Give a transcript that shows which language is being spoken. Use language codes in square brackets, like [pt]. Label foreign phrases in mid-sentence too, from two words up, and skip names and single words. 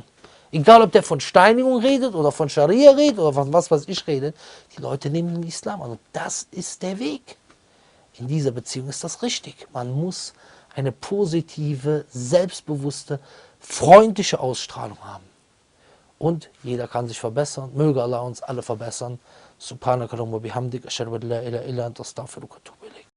[de] Egal, ob der von Steinigung redet oder von Scharia redet oder von was weiß ich redet, die Leute nehmen den Islam an. Und das ist der Weg. In dieser Beziehung ist das richtig. Man muss eine positive, selbstbewusste, freundliche Ausstrahlung haben. Und jeder kann sich verbessern. Möge Allah uns alle verbessern. [ar] سبحانك اللهم وبحمدك، أشهد أن لا إله إلا أنت أستغفرك وأتوب إليك.